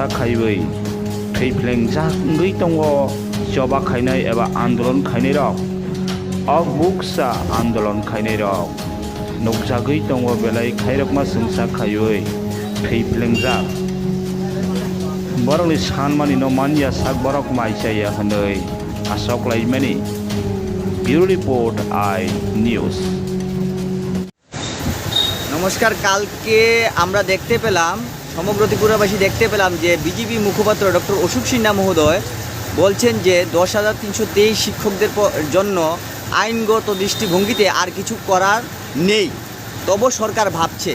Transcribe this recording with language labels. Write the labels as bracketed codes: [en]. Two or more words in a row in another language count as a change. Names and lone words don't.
[trp] khaiwi thwi phelengjak wngwi tongo choba khainai eba andolon khainai rok okbukcha andolon khainai rok nukjagwi tongo belai khairokma sungsa khaiwi thwi phelengjak borokni sanmani no manyasak borok maisaya hwnwi achoklaimani [en] Bureau Report I News। [bn] নমস্কার, কালকে আমরা দেখতে পেলাম সমগ্র ত্রিপুরাবাসী দেখতে পেলাম যে বিজেপি মুখপাত্র ডক্টর অশোক সিনহা মহোদয় বলছেন যে 10,323 শিক্ষকদের জন্য আইনগত দৃষ্টিভঙ্গিতে আর কিছু করার নেই, তবু সরকার ভাবছে।